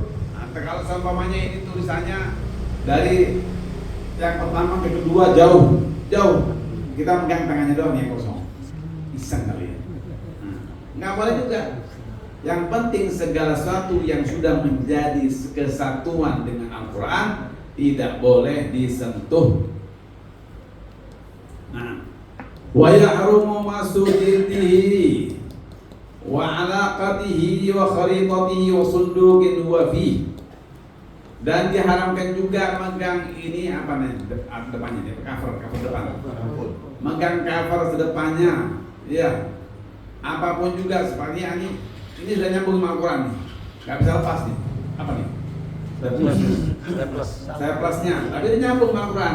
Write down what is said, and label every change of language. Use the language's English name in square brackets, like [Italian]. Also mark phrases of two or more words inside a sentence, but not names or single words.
[Indonesian] Nah, kalau seumpamanya ini tulisannya dari yang pertama ke kedua jauh, kita megang tangannya doang yang kosong, iseng kali ya. Nggak boleh juga. Yang penting segala sesuatu yang sudah menjadi kesatuan dengan Al-Quran tidak boleh disentuh. Nah, [Arabic] ويحرم مس جلده وعلاقته وخريطته وصندوق هو فيه. [Indonesian] Dan diharamkan juga megang ini apa nih depannya, cover depan, megang cover sedepannya, ya apapun juga seperti ini sudah nyambung sama Al-Quran nih, nggak bisa lepas nih, apa nih staplusnya, tapi dia nyambung sama Al-Quran.